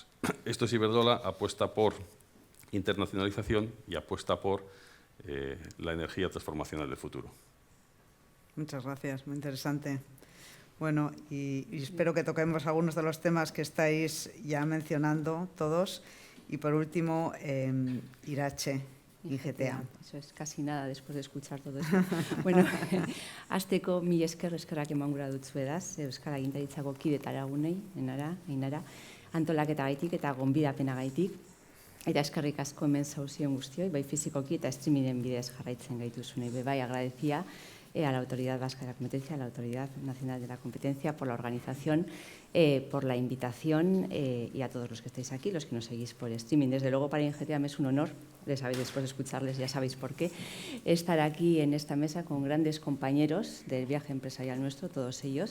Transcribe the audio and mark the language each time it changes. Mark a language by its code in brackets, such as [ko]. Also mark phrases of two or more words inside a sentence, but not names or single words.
[es] Esto es Iberdrola, apuesta por internacionalización y apuesta por la energía transformacional del futuro. Muchas gracias, muy interesante. Bueno, y espero que toquemos algunos de los temas que estáis ya mencionando todos. Y por último, Irache, IGTA. Eso es casi nada después de escuchar todo esto. [eu] Bueno, hasteko mila eskerrak eman gura dutzuedaz, Euskal Agintaritzako kidetara lagunei, Ainara, antolaketagaitik eta gonbidapenagaitik. Eta eskerrik asko hemen zauzion guztioi, bai fizikoki eta streamingen bidez jarraitzen gaituzunei. Bai, [es] agradecía a la Autoridad Vasca de la Competencia, a la Autoridad Nacional de la Competencia por la organización, por la invitación y a todos los que estáis aquí, los que nos seguís por streaming. Desde luego para IGTA me es un honor, después de escucharles ya sabéis por qué, estar aquí en esta mesa con grandes compañeros del viaje empresarial nuestro, todos ellos.